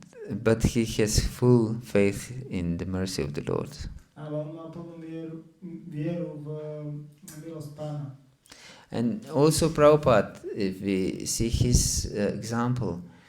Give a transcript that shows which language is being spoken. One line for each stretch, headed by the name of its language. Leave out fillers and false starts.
English: But he has full faith in the mercy of the Lord.
Slovak: Ale on má plnú vieru v milosť Pána.
English: And also Prabhupada, if we see his example,